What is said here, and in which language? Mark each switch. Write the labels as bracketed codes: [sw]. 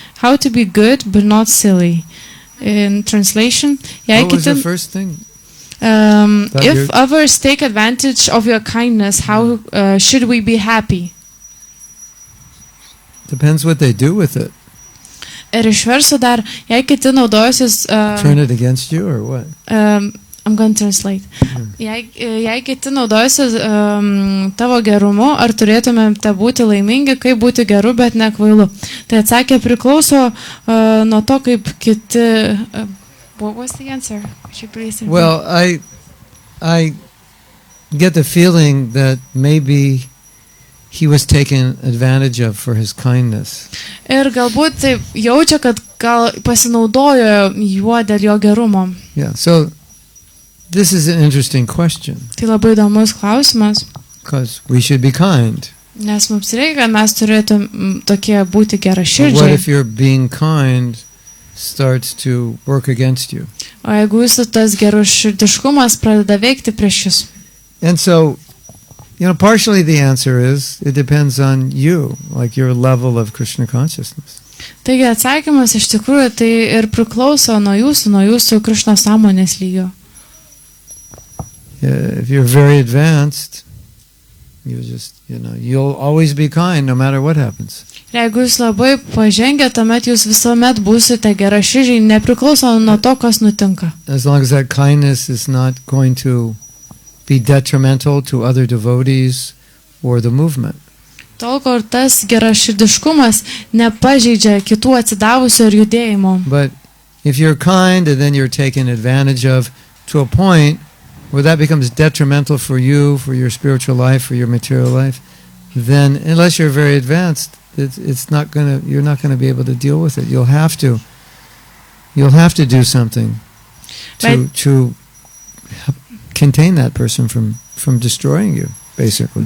[en] How to be good but not silly? In translation, What was the first thing? If others take advantage of your kindness, how should we be happy? Depends what they do with it. [lt] Ir išversiu dar, jei kiti naudojusis... [en] Turn it against you or what? I'm going to translate. [lt] Jei kiti naudojusis tavo gerumu, ar turėtumėte būti laimingi, kaip būti geru, bet ne kvailu? Tai atsakė, priklauso nuo to, kaip kiti... [en] What was the answer? Well, I get the feeling that maybe he was taken advantage of for his kindness. [lt] Ir galbūt taip jaučia, kad gal pasinaudojo juo dėl jo gerumo. [en] Yeah, so this is an interesting question. [lt] Tai labai įdomus klausimas. [en] Because we should be kind. [lt] Nes mums reikia, kad mes turėtum tokie būti [en] What [lt] geraširdžiai. [en] if your being kind starts to work against you? [lt] O jeigu jūsų tas geraširdiškumas pradeda veikti prieš jūs? [en] And so, partially the answer is, it depends on you, like your level of Krishna consciousness. [lt] Taigi atsakymas iš tikrųjų tai ir priklauso nuo jūsų Krishna sąmonės lygio. [en] If you're very advanced, you just, you'll always be kind no matter what happens. [lt] Jeigu jūs labai pažengę, tuomet jūs visuomet būsite geraširdžiai, nepriklauso nuo to, kas nutinka. [en] As long as that kindness is not going to be detrimental to other devotees or the movement. [lt] Tol, kol tas geraširdiškumas nepažeidžia kitų atsidavusių ir judėjimo. [en] But if you're kind and then you're taken advantage of to a point where that becomes detrimental for you, for your spiritual life, for your material life, then unless you're very advanced, you're not gonna be able to deal with it. You'll have to do something to contain that person from destroying you, basically.